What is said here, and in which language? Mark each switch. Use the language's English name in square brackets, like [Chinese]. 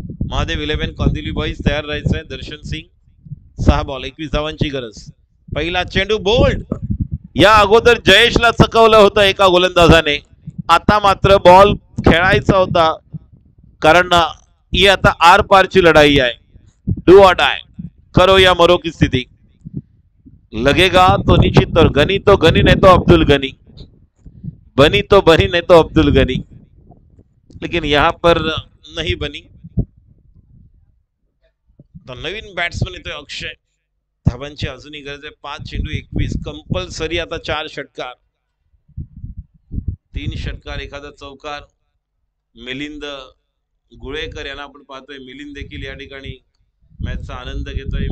[Marathi] Mahadev 11 Kandivali boys तयार राहायचं आहे. दर्शन सिंग. 6 बॉल 21 धावांची गरज. पहिला चेंडू बोल्ड. या अगोदर जयेशला चकवलं होतं एका गोलंदाजाने. आता मात्र बॉल खेळायचा होता, कारण ही आता आर पारची लढाई आहे. [English] do or die, [Hindi] करो या मरो की स्थिति. लगेगा तो निश्चित और गनी तो गनी नहीं तो अब्दुल गनी, बनी तो बनी नहीं तो अब्दुल गनी, लेकिन यहां पर नहीं बनी. [Marathi] तो नवीन बॅट्समन येतोय अक्षय. धावांची अजूनही गरज आहे. 5 चेंडू 21. कंपल्सरी आता 4 षटकार. 3 षटकार एखादा चौकार. मिलिंद गुळेकर यांना आपण पाहतोय. मिलिंद देखील या ठिकाणी मॅचचा आनंद घेतोय.